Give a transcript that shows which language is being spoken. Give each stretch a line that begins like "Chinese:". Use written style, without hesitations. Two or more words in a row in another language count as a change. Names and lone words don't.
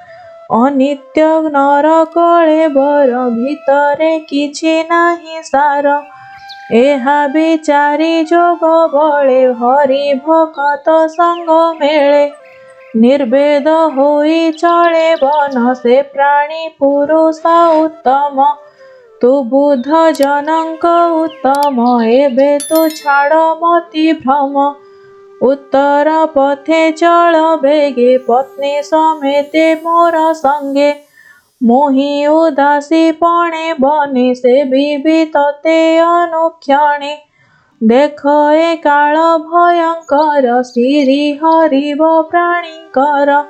Odia: ଅନିତ୍ୟ ନର କଳେବର ଭିତରେ କିଛି ନାହିଁ ସାର। ଏହା ବିଚାରି ଯୋଗ ବଳେ ହରି ଭକତ ସଙ୍ଗ ମେଳେ। ନିର୍ବେଦ ହୋଇ ଚଳେ ବନ ସେ ପ୍ରାଣୀ ପୁରୁଷ ଉତ୍ତମ। ତୁ ବୁଧ ଜନକ ଉତ୍ତମ ଏବେ ତୁ ଛାଡ଼ ମତି ଭ୍ରମ ଉତ୍ତର ପଥେ ଚଳ ବେଗେ ପତ୍ନୀ ସମେତେ ମୋର ସଙ୍ଗେ ମୋହି ଉଦାସୀ ପଣେ ବନେ ସେ ଭି ତତେ ଅନୁକ୍ଷଣେ ଦେଖ ଏ କାଳ ଭୟଙ୍କର ଶ୍ରୀ ହରିବ ପ୍ରାଣୀକର